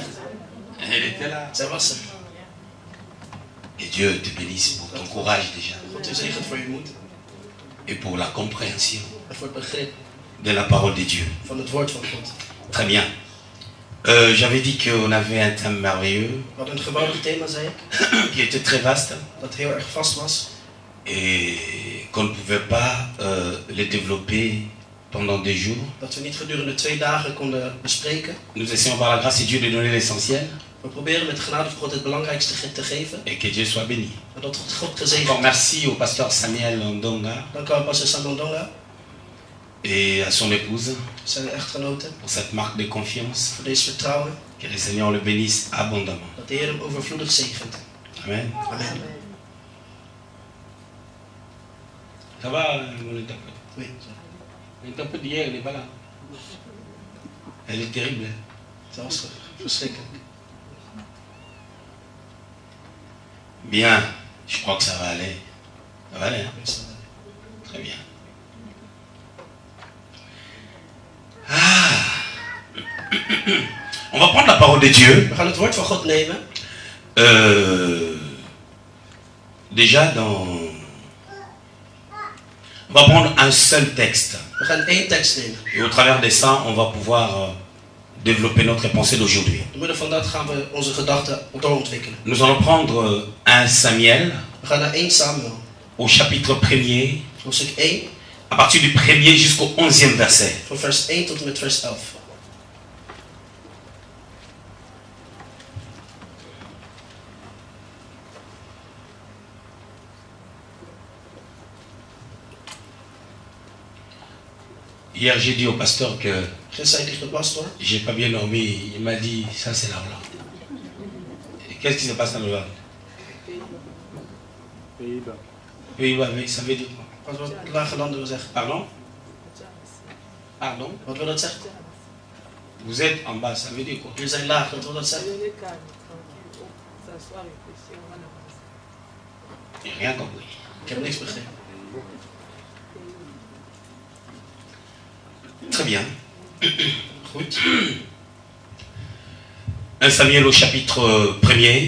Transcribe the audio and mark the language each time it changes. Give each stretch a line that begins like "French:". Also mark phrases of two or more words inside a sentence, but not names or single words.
French: Elle était là.
Dutch: Zij was er.
French: Et Dieu te bénisse pour ton courage déjà.
Dutch: God u zegent voor je moed.
French: Et pour la compréhension
Dutch: En voor het begrip
French: de la parole de Dieu.
Dutch: van het woord van God.
French: Très bien. J'avais dit qu'on avait un thème merveilleux
Dutch: We hadden een geweldig thema, zei ik.
French: qui était très vaste
Dutch: Dat heel erg vast was.
French: et qu'on ne pouvait pas le développer pendant 2 jours.
Dutch: Dat we niet gedurende 2 dagen konden bespreken.
French: Nous essayons par la grâce de Dieu de donner l'essentiel
Dutch: We proberen met de genade van God het belangrijkste te geven.
French: et que Dieu soit béni.
Dutch: En dat God gezegend
French: Encore merci au pasteur Samuel Ndonga
Dutch: Dank aan pastor Samuel Ndonga,
French: et à son épouse
Dutch: zijn echtgenoten,
French: pour cette marque de confiance.
Dutch: voor deze vertrouwen.
French: Que le Seigneur le bénisse abondamment.
Dutch: Dat de Heer hem overvloedig zegent.
French: Amen.
Dutch: Amen.
French: Ça va, mon interprète? Oui. L'interprète d'hier, elle n'est pas là. Elle est terrible.
Dutch: Dat was verschrikkelijk.
French: Bien, je crois que ça va aller. Ça va aller, hein? Très bien. Ah. On va prendre la parole de Dieu.
Dutch: We gaan het woord van God nemen.
French: Déjà dans... On va prendre un seul texte.
Dutch: We gaan 1 tekst nemen.
French: Et au travers de ça, on va pouvoir développer notre pensée d'aujourd'hui.
Dutch: Door middel van dat gaan we onze gedachten doorontwikkelen.
French: Nous allons prendre 1 Samuel
Dutch: We gaan naar 1 Samuel,
French: au chapitre 1er,
Dutch: hoofdstuk 1,
French: à partir du 1er jusqu'au 11e verset.
Dutch: van vers 1 tot en met vers 11.
French: Hier, j'ai dit au pasteur que
Dutch: Gisteren zei ik tegen de pastor,
French: j'ai pas bien dormi. Il m'a dit, ça c'est la Hollande. Et qu'est-ce qui se passe en Hollande? Pays-Bas. Pays-Bas, mais ça veut dire quoi?
Dutch: wat lage landen wil zeggen.
French: Pardon? Pardon?
Dutch: Wat wil dat zeggen?
French: Vous êtes en bas, ça veut dire quoi?
Dutch: Jullie zijn laag, wat wil dat zeggen?
French: J'ai rien compris.
Dutch: Ik heb niks begrepen.
French: Très bien.
Dutch: Goed.
French: 1 Samuel au chapitre 1er.